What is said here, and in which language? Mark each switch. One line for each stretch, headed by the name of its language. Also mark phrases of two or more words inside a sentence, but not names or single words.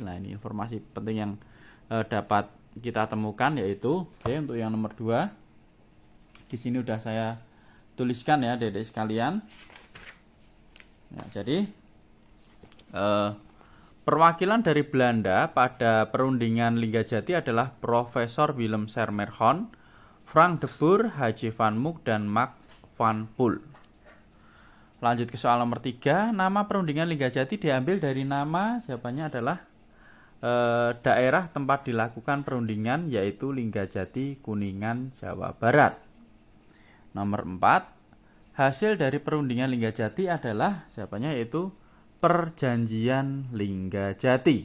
Indonesian: Nah, ini informasi penting yang dapat kita temukan, yaitu untuk yang nomor 2. Di sini udah saya tuliskan ya, adik-adik sekalian. Ya, jadi perwakilan dari Belanda pada perundingan Linggajati adalah Profesor Willem Sermerhon, Frank de Boer, H.J. van Mook, dan Mark van Poel. Lanjut ke soal nomor 3. Nama perundingan Linggajati diambil dari nama, jawabannya adalah daerah tempat dilakukan perundingan, yaitu Linggajati, Kuningan, Jawa Barat. Nomor 4. Hasil dari perundingan Linggajati adalah, jawabannya yaitu Perjanjian Linggajati.